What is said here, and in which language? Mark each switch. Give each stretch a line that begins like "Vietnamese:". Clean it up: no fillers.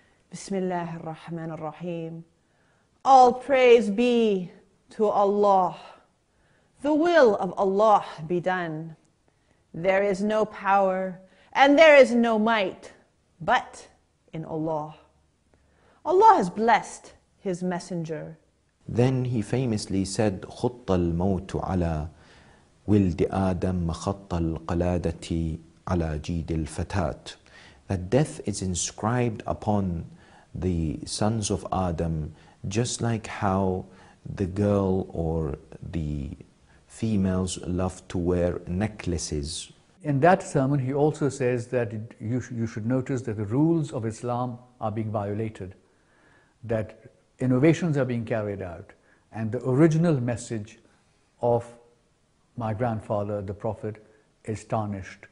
English: Bismillah ar-Rahman ar-Rahim. All praise be to Allah. The will of Allah be done. There is no power and there is no might but in Allah. Allah has blessed His messenger. Then he famously said,
Arabic: خُطَّ الْمَوْتُ عَلَى وِلْدِ آدَمَ مَخَطَّ الْقَلَادَةِ عَلَى جِيدِ الْفَتَاةِ.
English: That death is inscribed upon the sons of Adam, just like how the girl or the females love to wear necklaces. In that sermon, he also says that you should notice that the rules of Islam are being violated, that innovations are being carried out, and the original message of my grandfather, the Prophet, is tarnished.